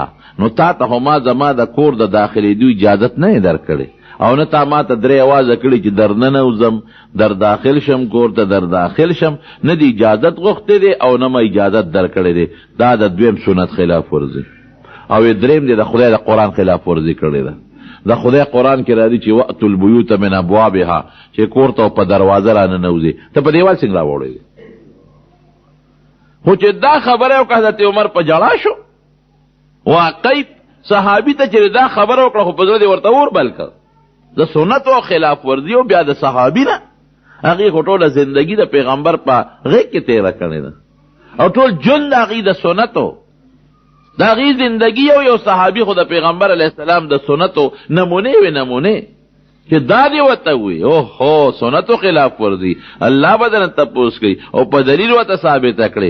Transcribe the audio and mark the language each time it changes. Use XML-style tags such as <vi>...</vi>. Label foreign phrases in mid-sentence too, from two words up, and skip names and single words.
<ps>نو تا ته خو ما زما د کور د داخلېدو اجازت نه یې درکړې، او نه تا ما ته 3 اوازه کړي چې در ننوځم، در داخل شم کور ته، در داخل شم. نه دی اجازت غوښتې دی او نه ما اجازت درکړې دی. دا د دویم سنت خلاف ورزي. او دریم دی د خدای د قرآن خلاف ورزي کړې ده. د خدای قرآن کې راځي چې</ps> <ar>وقت البیوت من ابوابها،</ar> <ps>چې کور ته په دروازه راننوځي. ته په دیوال څنګه راوړې؟ خو چې دا خبره وکړه حضرت عمر په ژړا شو. واقعي صحابي ته چې دا خبره وکړه خو په زړه دې ورته اور بل کړ. د سنتو خلاف ورزي او بیا د صحابي نه هغې خو ټوله زندګي د پیغمبر په غېږ کې تېره کړې ده، او ټول ژوند د هغې د سنتو د هغې زندګي یو صحابي خو د پیغمبر</ps> <ar>علیه السلام</ar> <ps>د سنتو نمونې وې، نمونې چې دا دې ورته ووایي اوهو سنتو خلاف ورزي، الله به درنه تپوس کوي او په دلیل ورته ثابته کړې.</ps>